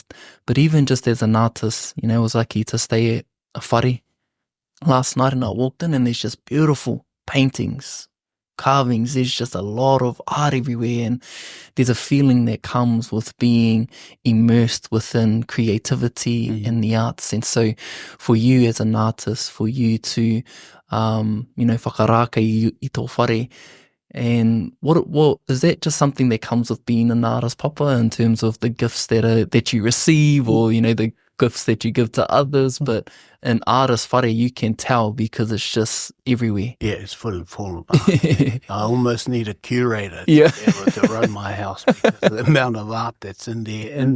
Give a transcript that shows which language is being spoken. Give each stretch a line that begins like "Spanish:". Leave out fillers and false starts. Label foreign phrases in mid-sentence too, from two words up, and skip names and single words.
English: But even just as an artist, you know, I was lucky to stay at a whare last night, and I walked in and there's just beautiful paintings, carvings. There's just a lot of art everywhere, and there's a feeling that comes with being immersed within creativity and the arts. And so for you as an artist, for you to you know,
Māori: whakaraka i tō whare,
English: and what is that just something that comes with being an artist, Papa, in terms of the gifts that you receive, or, you know, the gifts that you give to others? But an artist whare, you can tell because it's just everywhere. It's full of art. I almost need a curator to run my house because of the amount of art that's in there.